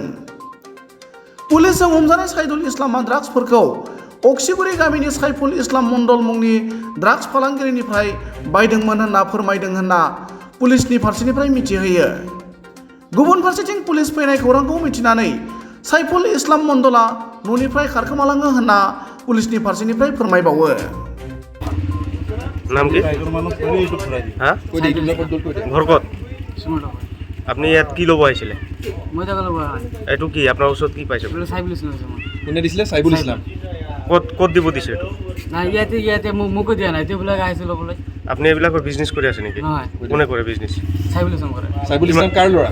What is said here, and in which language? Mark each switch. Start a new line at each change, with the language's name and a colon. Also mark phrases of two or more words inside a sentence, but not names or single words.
Bodo: पुलिसजों हमजानाय साइदुल इस्लामआ ड्राग्सफोरखौ अक्सिगुरि गामिनि साइफुल इस्लाम मण्डल मुंनि ड्राग्स फालांगिरिनिफ्राय बायदोंमोन होनना फोरमायदों होनना पुलिसनि फारसेनिफ्राय मिथिहोयो। गुबुन फारसेथिं पुलिस फैनाय खौरांखौ मिथिनानै साइफुल इस्लाम मण्डलआ न'निफ्राय खारखोमालाङो होनना पुलिसनि फारसेनिफ्राय फोरमायबावो।
Assamese: নাম কি? হ্যাঁ ঘর কত? আপনি ইয়াত কি ল'ব আহিছিলে? এইটো কি আপোনাৰ ওচৰত কি পাইছে? কোনে দিছিলে? চাইবুল ইছলাম। ক'ত দিব দিছে এইটো? নাই ইয়াতে মোকো দিয়া নাই, তেওঁবিলাক আহিছিল ল'বলৈ। আপুনি এইবিলাকৰ বিজনেছ কৰি আছে নেকি? নহয়। কোনে কৰে বিজনেছ? চাইবুল ইছলাম কৰে। চাইবুল ইছলাম কাৰ ল'ৰা?